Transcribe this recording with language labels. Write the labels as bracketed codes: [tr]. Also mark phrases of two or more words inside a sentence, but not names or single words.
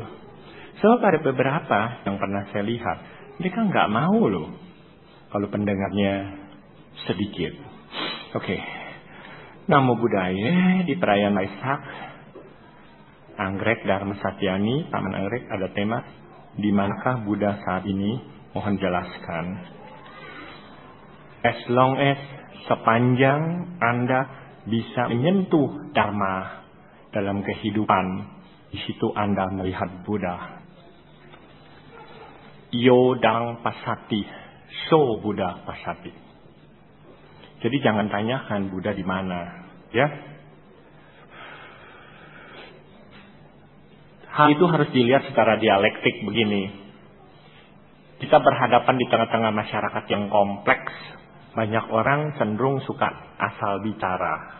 [id] Sebab ada beberapa yang pernah saya lihat, mereka nggak mau loh kalau pendengarnya sedikit. Oke. Namo Buddhaya, di perayaan Waisak, Anggrek Dharma Satyani, Taman Anggrek ada tema, di manakah Buddha saat ini? Mohon jelaskan. [en] As long as [id] sepanjang Anda bisa menyentuh Dharma dalam kehidupan, di situ Anda melihat Buddha. [pi] Yodang pasati, so Buddha pasati. [id] Jadi jangan tanyakan Buddha di mana, ya. Hal itu harus dilihat secara dialektik begini. Kita berhadapan di tengah-tengah masyarakat yang kompleks. Banyak orang cenderung suka asal bicara.